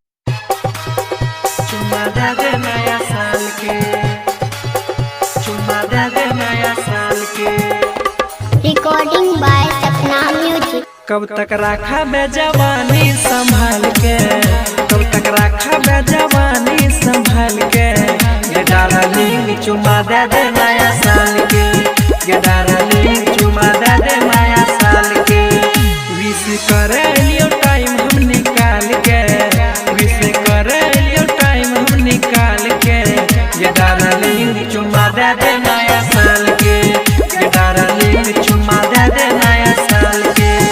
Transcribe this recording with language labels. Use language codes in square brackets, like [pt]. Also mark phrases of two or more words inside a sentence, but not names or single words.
[en] Recording by Sapna Music. [bho] कब तक रखा बे जवानी संभाल के, कब तक रखा बे जवानी संभाल के, ये डार्लिंग चुमा दे दे नया साल के, ये डार्लिंग चुमा दे दे नया साल के। विश करे लियो टाइम हम निकाल के, विश करे लियो टाइम हम निकाल के, ये डार्लिंग चुमा दे दे नया साल के, ये डार्लिंग चुमा दे दे नया साल के।